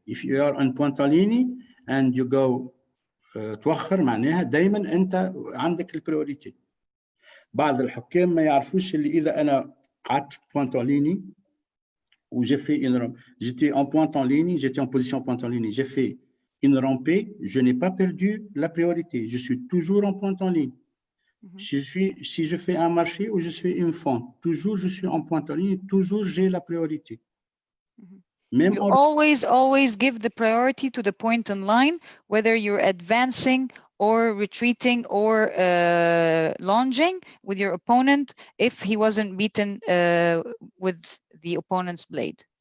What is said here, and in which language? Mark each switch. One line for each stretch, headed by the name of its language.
English: If you are on point en ligne and you go
Arabic: توخر، معناها دائما انت عندك البريوريتي. بعض الحكام ما يعرفوش اللي اذا انا قعدت بوينت اون ليني
French: où j'ai fait j'étais en pointe en ligne, j'étais en position pointe en ligne, j'ai fait une rampée, je n'ai pas perdu la priorité, je suis toujours en pointe en ligne. Si je fais un marché ou je suis une fente, toujours je suis en pointe en ligne, toujours j'ai la priorité.
English: Même you always give the priority to the point in line, whether you're advancing or retreating or lunging with your opponent if he wasn't beaten with the opponent's blade.